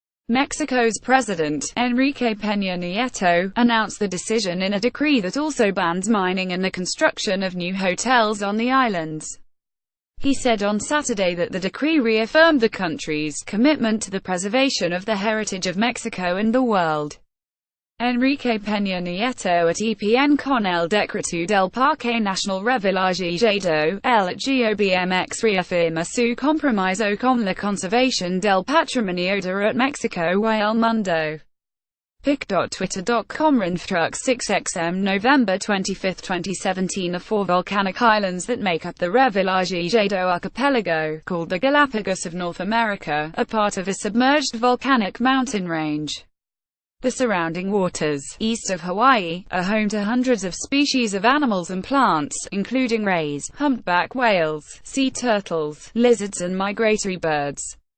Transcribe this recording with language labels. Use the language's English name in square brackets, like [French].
[English] Mexico's President, Enrique Peña Nieto, announced the decision in a decree that also bans mining and the construction of new hotels on the islands. He said on Saturday that the decree reaffirmed the country's commitment to the preservation of the heritage of Mexico and the world. [Spanish] Enrique Peña Nieto at EPN con el decreto del Parque Nacional Revillagigedo, el GOBMX reafirma su compromiso con la conservación del patrimonio de Mexico y el mundo. [English] pic.twitter.com Rinftruck 6XM November 25, 2017 The four volcanic islands that make up the Revillagigedo archipelago, called the Galapagos of North America, are part of a submerged volcanic mountain range. The surrounding waters, east of Hawaii, are home to hundreds of species of animals and plants, including rays, humpback whales, sea turtles, lizards and migratory birds.